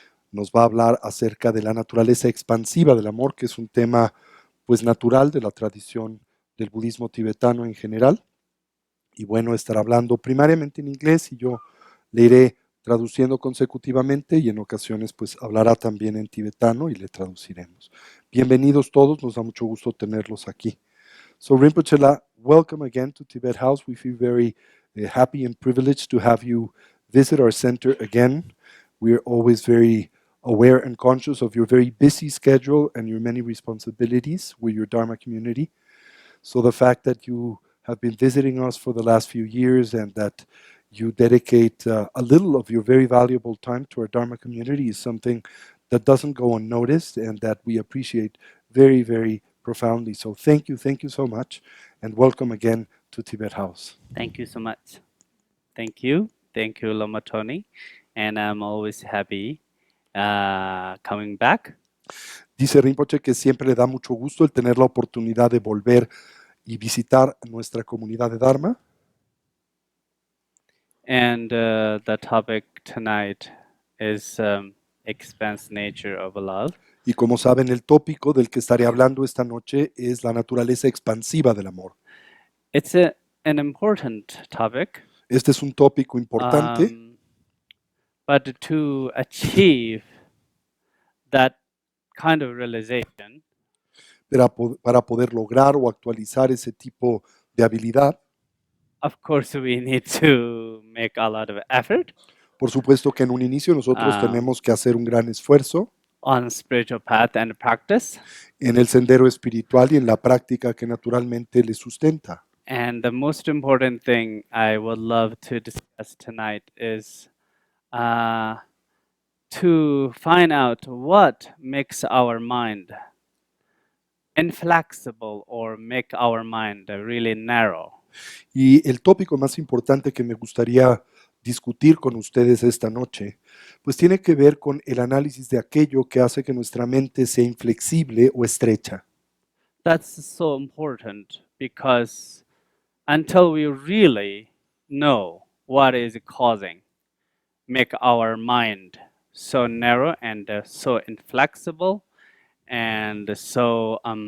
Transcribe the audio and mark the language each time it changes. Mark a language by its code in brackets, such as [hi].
[es] Nos va a hablar acerca de la naturaleza expansiva del amor, que es un tema pues natural de la tradición del budismo tibetano en general. Y bueno, estará hablando primariamente en inglés y yo le iré traduciendo consecutivamente y en ocasiones pues hablará también en tibetano y le traduciremos. Bienvenidos todos, nos da mucho gusto tenerlos aquí. [en] So Rinpoche-la, welcome again to Tibet House. We feel very happy and privileged to have you visit our center again. We are always very aware and conscious of your very busy schedule and your many responsibilities with your Dharma community. So the fact that you have been visiting us for the last few years and that you dedicate a little of your very valuable time to our Dharma community is something that doesn't go unnoticed and that we appreciate very, very profoundly. So thank you so much, and welcome again to Tibet House. Thank you so much. Thank you, Lama Tony, and I'm always happy coming back. [es] Dice Rinpoche que siempre le da mucho gusto el tener la oportunidad de volver y visitar nuestra comunidad de Dharma. [en] And the topic tonight is expanse nature of love. [es] Y como saben, el tópico del que estaré hablando esta noche es la naturaleza expansiva del amor. [en] It's an important topic. [es] Este es un tópico importante, [en] But to achieve that kind of realization, [es] para poder lograr o actualizar ese tipo de habilidad, [en] of course, we need to make a lot of effort [es] por supuesto que en un inicio nosotros tenemos que hacer un gran esfuerzo [en] on spiritual path and practice. [es] en el sendero espiritual y en la práctica que naturalmente le sustenta. [en] And the most important thing I would love to discuss tonight is to find out what makes our mind inflexible or make our mind really narrow. [es] Y el tópico más importante que me gustaría discutir con ustedes esta noche, pues tiene que ver con el análisis de aquello que hace que nuestra mente sea inflexible o estrecha. [en] That's so important because until we really know what is causing make our mind so narrow and so inflexible and so